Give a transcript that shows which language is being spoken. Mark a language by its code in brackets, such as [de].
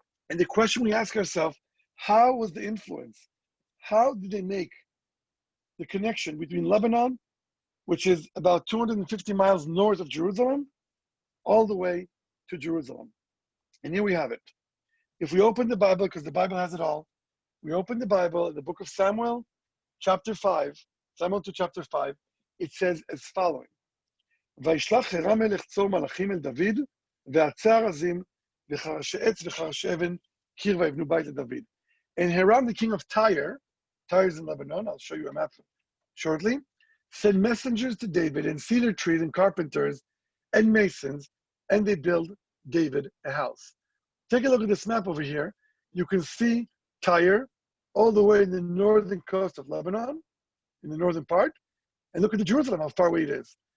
[en] And the question we ask ourselves, how was the influence? How did they make the connection between Lebanon, which is about 250 miles north of Jerusalem, all the way to Jerusalem? And here we have it. If we open the Bible, because the Bible has it all, we open the Bible, the book of Samuel, chapter 5, Samuel to chapter 5, it says as following. [he] וישלח חרם מלך צור מלאכים אל דוד, ועצר עזים, וחרשי עץ וחרשי אבן, קיר ויבנו בית לדוד. [en] And Hiram, the king of Tyre is in Lebanon, I'll show you a map shortly, sent messengers to David and cedar trees and carpenters and masons, and they build David a house. Take a look at this map over here. You can see Tyre all the way in the northern coast of Lebanon, in the northern part, and look at the Jerusalem, how far away it is.